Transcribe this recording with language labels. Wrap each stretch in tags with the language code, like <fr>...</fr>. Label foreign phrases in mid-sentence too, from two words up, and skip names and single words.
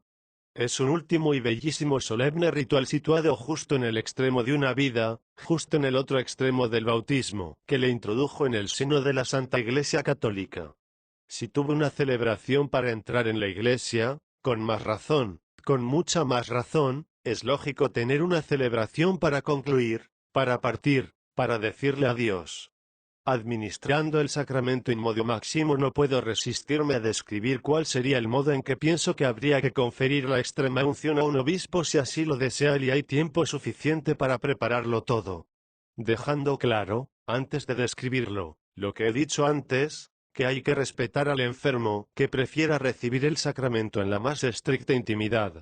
<es>Es un último y bellísimo solemne ritual situado justo en el extremo de una vida, justo en el otro extremo del bautismo, que le introdujo en el seno de la Santa Iglesia Católica. Si tuvo una celebración para entrar en la Iglesia, con más razón, con mucha más razón, es lógico tener una celebración para concluir, para partir, para decirle adiós. Administrando el sacramento</es> <la>in modo</la> <es>máximo no puedo resistirme a describir cuál sería el modo en que pienso que habría que conferir la extrema unción a un obispo si así lo desea y hay tiempo suficiente para prepararlo todo. Dejando claro, antes de describirlo, lo que he dicho antes, que hay que respetar al enfermo que prefiera recibir el sacramento en la más estricta intimidad.</es>